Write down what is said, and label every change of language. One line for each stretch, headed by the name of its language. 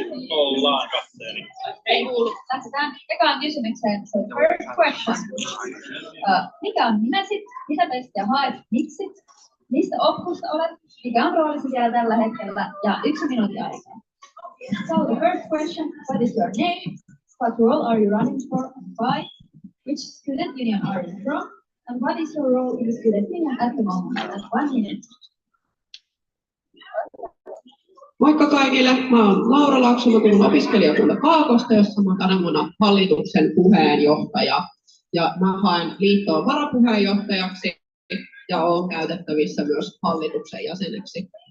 Finnish: ollaan katteeni. Ei kuulu. Lähdetään ekaan kysymykseen.
English: So first question.
Finnish: Mikä on nimesi? Mitä testiä haet? Miksi? Mistä oppusta olet? Mikä on roolisi siellä tällä hetkellä? Ja 1 minuutin aikaa.
English: So the first question. What is your name? What role are you running for and why? Which student union are you from? And what is your role in the student union at the moment? That's 1 minute.
Finnish: Moikka kaikille, mä oon Laura Laakso, mä kuulun opiskelijakunta Kaakosta, jossa mä oon tänä vuonna hallituksen puheenjohtaja. Ja mä haen liittoon varapuheenjohtajaksi ja oon käytettävissä myös hallituksen jäseneksi.